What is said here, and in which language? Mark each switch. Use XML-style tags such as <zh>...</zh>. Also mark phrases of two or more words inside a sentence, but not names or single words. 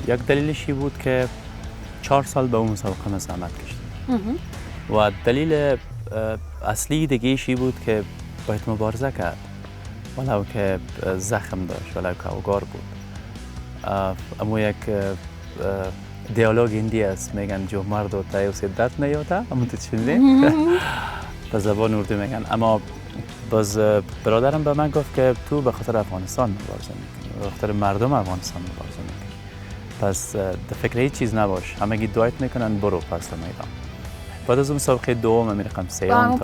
<fa>یک دلیلشی بود که 4 سال به اون مسابقه من زحمت کشیدم و دلیل اصلی دیگه‌ایشی بود که باید مبارزه کرد، ولو که زخم داشت، ولو که اوگار بود. اما یک دیالوگ هندی است، میگن</fa> <ur>جو مرد ہوتا ہے اسے درد نہیں ہوتا.</ur> <fa>اما تو شنیدین؟ به زبان اردو میگن. اما باز برادرم به من گفت که تو به خاطر افغانستان مبارزه میکنی، به خاطر مردم افغانستان مبارزه میکنی، پس در فکر هیچ چیز نباش، همگی دعایت میکنن، برو پس میدان. بعد از اون مسابقه دوم میرقم سیام تا</fa>